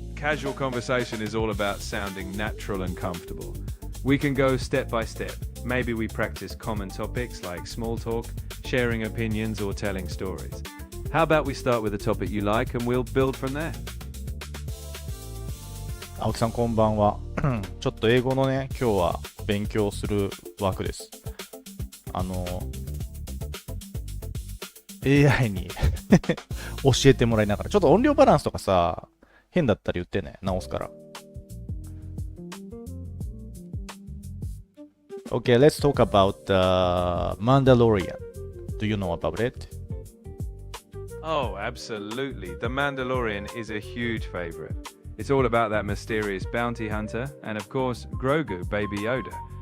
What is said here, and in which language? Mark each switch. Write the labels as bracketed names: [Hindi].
[English] Casual conversation is all about sounding natural and comfortable. We can go step by step. Maybe we practice common topics like small talk, sharing opinions, or telling stories. How about we start with a topic you like and we'll build from there? [Japanese] 青木さんこんばんは。ちょっと英語のね、今日は勉強する枠です。 AI に教えてもらいながら、ちょっと音量バランスとかさ、変だったら言ってね、直すから。 [English] Okay, let's talk about the Mandalorian. Do you know about it? Oh, absolutely. The Mandalorian is a huge favorite. It's all about that mysterious bounty hunter and, of course, Grogu, Baby Yoda.